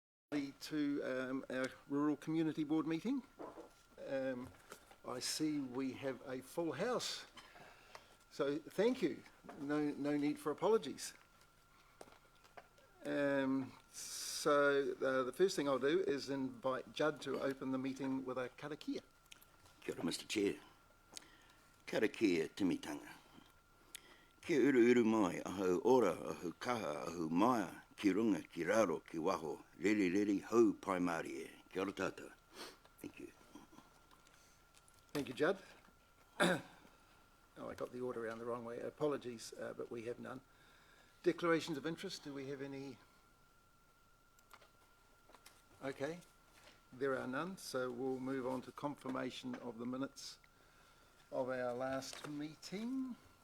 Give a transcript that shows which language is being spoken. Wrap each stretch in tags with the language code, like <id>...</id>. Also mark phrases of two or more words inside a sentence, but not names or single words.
<en>To our Rural Community Board meeting. I see we have a full house, so thank you. No need for apologies. So the first thing I'll do is invite Judd to open the meeting with a karakia.</en> <mi>Kia ora,</mi> <en>Mr. Chair.</en> <mi>Karakia timitanga. Kia uru mai, aho ora, aho kaha, aho maia, ki runga, ki raro, ki waho, reri, hau pai marie. Kia ora tātou.</mi> <en>Thank you. Thank you, Judd. Oh, I got the order around the wrong way. Apologies, but we have none. Declarations of interest, do we have any? Okay, there are none, so we'll move on to confirmation of the minutes of our last meeting.</en>